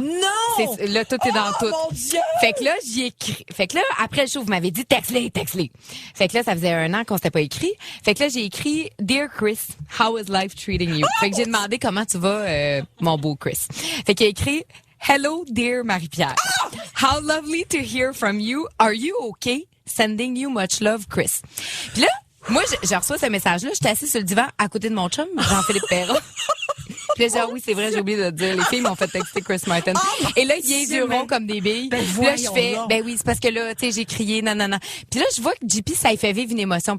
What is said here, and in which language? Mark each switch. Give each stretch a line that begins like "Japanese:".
French: Non. Là, tout est dans tout. Mon Dieu. Fait que là, j'y ai écrit. Fait que là, après le show, vous m'avez dit texte-les. Fait que là, ça faisait 1 an qu'on s'était pas écrit. Fait que là, j'ai écrit
English: Dear Chris, how is life treating you?
French: Fait que j'ai demandé comment tu vas, mon beau Chris. Fait qu'il a écrit
English: Hello, dear Marie-Pierre. How lovely to hear from you. Are you okay? Sending you much love, Chris.
French: Puis là, moi, je reçois ce message-là. J'étais assise sur le divan à côté de mon chum, Jean-Philippe Perron. Puis là, genre, oui, c'est vrai, j'ai oublié de te dire. Les filles m'ont fait texter Chris Martin. Et là, il est du rond comme des billes. Puis là, je fais, oui, c'est parce que là, tu sais, j'ai crié, non. Puis là, je vois que JP, ça lui fait vivre une émotion.